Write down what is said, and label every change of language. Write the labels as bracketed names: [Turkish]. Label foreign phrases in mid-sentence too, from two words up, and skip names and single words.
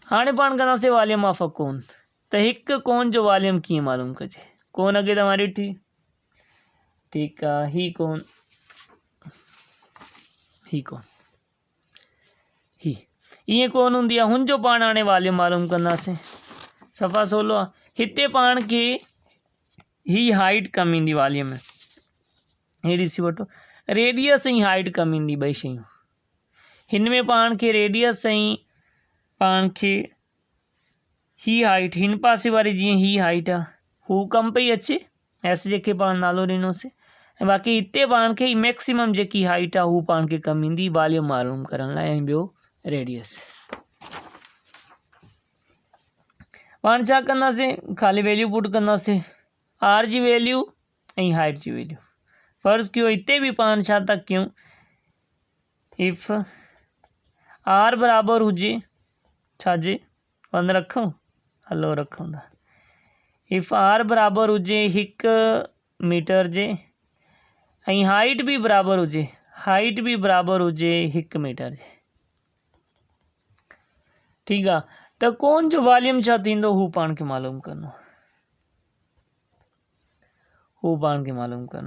[Sindhi] हाणे पाण कंदासीं [English] volume of a cone. [Sindhi] त हिकु कोन जो वॉल्यूम कीअं मालूम कजे? कोन अॻे तव्हां ॾिठी, ठीकु आहे, ही कोन, ही कोन, ही ईअं कोन हूंदी आहे, हुनजो पाण हाणे वॉल्यूम मालूम कंदासीं। सफ़ा सवलो आहे। हिते पाण खे ही हाइट कम ईंदी वॉल्यूम में, हे ॾिसी वठो, रेडियस ऐं हाइट कम ईंदी, ॿई शयूं। हिन में पाण खे रेडियस ऐं पाण खे ही हाइट, हिन पासे वारी जीअं ही हाइट आहे हू कम पई अचे, एस जेके पाण नालो ॾिनोसीं, ऐं बाक़ी हिते पाण खे मैक्सिमम जेकी हाइट आहे हू पाण खे कम ईंदी वॉल्यूम मालूम करण लाइ, ऐं ॿियो रेडियस। पाण छा कंदासीं, ख़ाली [English] value put [Sindhi] कंदासीं, आर जी वैल्यू ऐं हाइट जी वैल्यू। फर्ज़ कयो हिते बि पाण छा था कयूं, [English] if R [Sindhi] बराबरि हुजे छाजे, 1 रखूं, हलो रखूं था। [English] if R [Sindhi] बराबरि हुजे 1 मीटर जे, ऐं हाइट बि बराबरि हुजे, हाइट बि बराबरि हुजे 1 मीटर जे। ठीकु आहे। त कोन जो वॉल्यूम छा थींदो, हू पाण खे मालूम करिणो, हू पाण खे मालूम करिणो।